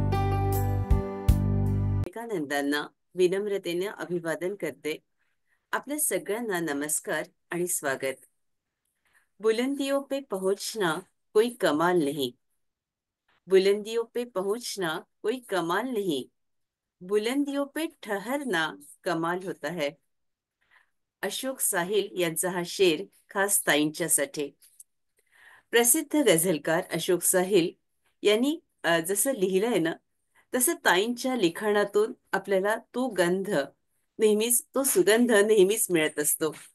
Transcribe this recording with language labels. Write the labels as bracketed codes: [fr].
[mr] विवेकानंदांना विनम्रतेने अभिवादन करते. आपल्या सगळ्यांना नमस्कार आणि स्वागत. [hi] बुलंदियों पे पहुंचना कोई कमाल नहीं. बुलंदियों पे पहुंचना कोई कमाल नहीं. बुलंदियों पे ठहरना कमाल होता है. [mr] अशोक साहिल यांचा हा शेर खास ताईंच्यासाठी. प्रसिद्ध गझलकार अशोक साहिल यांनी जसं लिहिलंय ना, तसं ताईंच्या लिखाणातून आपल्याला तो सुगंध नेहमीच मिळत असतो.